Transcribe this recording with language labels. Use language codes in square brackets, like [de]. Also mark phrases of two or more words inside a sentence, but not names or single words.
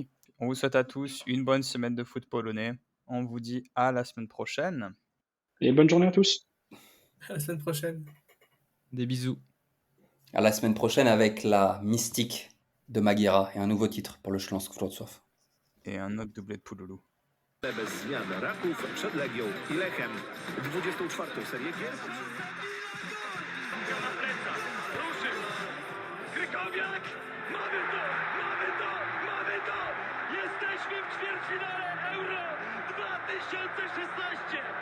[fr] On vous souhaite à tous une bonne semaine de foot polonais. On vous dit à la semaine prochaine. Et bonne journée à tous. À la semaine prochaine. Des bisous. À la semaine prochaine avec la mystique de Magira et un nouveau titre pour le Śląsk Wrocław. Et un autre doublé de Pouloulou. [pl] Bez zmian Raków przed Legią i Lechem. 24. serię gier. Na plecach, ruszył. Krykowiak, mamy to! Jesteśmy w ćwierćfinale Euro 2016!